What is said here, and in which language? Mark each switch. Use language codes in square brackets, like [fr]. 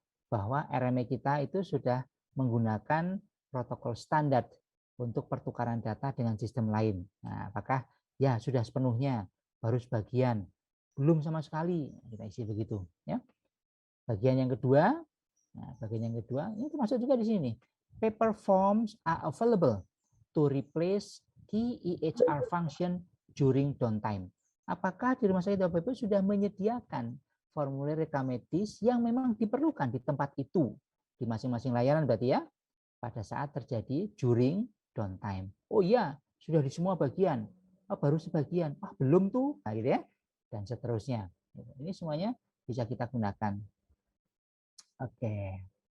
[id] Bahwa RME kita itu sudah menggunakan protokol standar untuk pertukaran data dengan sistem lain. Nah, apakah ya sudah sepenuhnya, baru sebagian, belum sama sekali, kita isi begitu, ya. Bagian yang kedua, nah, bagian yang kedua ini termasuk juga di sini. [en] Paper forms are available to replace key EHR function during downtime. [id] Apakah di rumah sakit Bapak Ibu sudah menyediakan formulir rekam medis yang memang diperlukan di tempat itu, di masing-masing layanan berarti ya, pada saat terjadi [en] during downtime. [id] Oh iya, sudah di semua bagian. Oh, baru sebagian. Ah, belum tuh, nah, gitu ya. Dan seterusnya. Ini semuanya bisa kita gunakan. Oke.